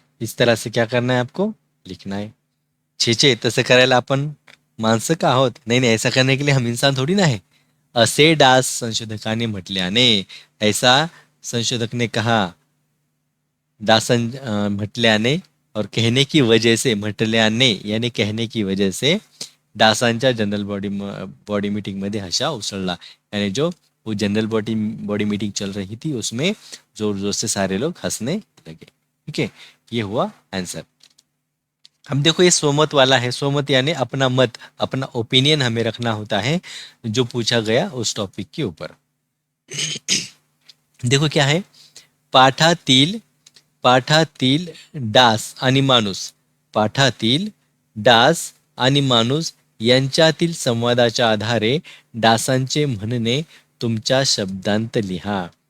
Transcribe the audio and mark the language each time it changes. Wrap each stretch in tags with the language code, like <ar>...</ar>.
<hi>इस तरह से क्या करना है आपको, लिखना है।</hi> <mr>छे तसं करायला आपण माणसं का आहोत?</mr> <hi>नहीं नहीं, ऐसा करने के लिए हम इंसान थोड़ी ना है।</hi> <mr>असे डास संशोधकाने म्हटल्याने,</mr> <hi>ऐसा संशोधक ने कहा, म्हटल्याने और कहने की वजह से, म्हटल्याने यानी कहने की वजह से</hi> <mr>डासांच्या जनरल बॉडी मीटिंग मध्ये हशा उसळला,</mr> <hi>यानी जो वो जनरल बॉडी मीटिंग चल रही थी उसमें जोर जोर से सारे लोग हंसने लगे। ठीक है, ये हुआ आंसर। हम देखो ये स्वमत वाला है, स्वमत यानी अपना मत, अपना ओपिनियन हमें रखना होता है जो पूछा गया उस टॉपिक के ऊपर। देखो क्या है,</hi> <mr>पाठातील पाठातील डास आणि माणूस, पाठातील डास आणि माणूस यांच्यातील संवादाच्या आधारे डासांचे म्हणणे तुमच्या शब्दांत लिहा।</mr>